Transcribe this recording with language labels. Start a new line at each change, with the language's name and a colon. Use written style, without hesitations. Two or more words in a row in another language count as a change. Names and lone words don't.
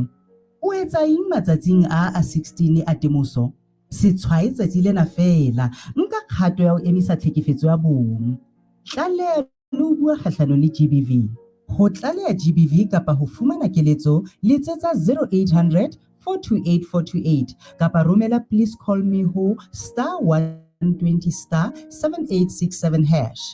Southern Sotho: O etsa eng matsatsing a 16 a temoso? Se tshwaetsa lena fela, nka kgato ya ho emisa tlhekefetso ya bong. Tlaleha le ho bua kgahlano le GBV. Ho tlaleha GBV kapa ho fumana keletso, letsetsa 0800 428 428 kapa romela
English: please call me
Southern Sotho: ho *120 *7867#.